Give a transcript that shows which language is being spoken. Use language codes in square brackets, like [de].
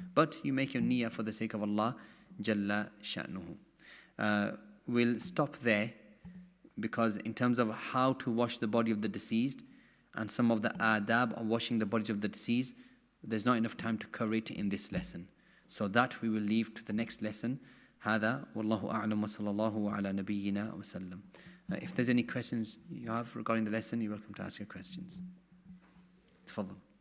[en] But you make your niyyah for the sake of Allah Jalla Sha'nuhu. We'll stop there, because in terms of how to wash the body of the deceased and some of the adab of washing the bodies of the deceased, there's not enough time to cover it in this lesson. So that we will leave to the next lesson. [ar] هذا والله أعلم وصلى الله على نبينا وسلم. [en] If there's any questions you have regarding the lesson, you're welcome to ask your questions. [ar] تفضل.